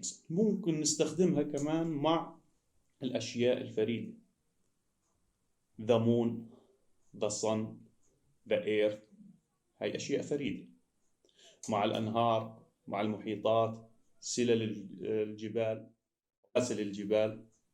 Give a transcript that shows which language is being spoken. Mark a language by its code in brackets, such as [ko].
[ar] ممكن نستخدمها كمان مع الأشياء الفريدة. [en] The moon, the sun, the earth. [ar] هاي أشياء فريدة. مع الأنهار، مع المحيطات، سلل الجبال، سلاسل الجبال.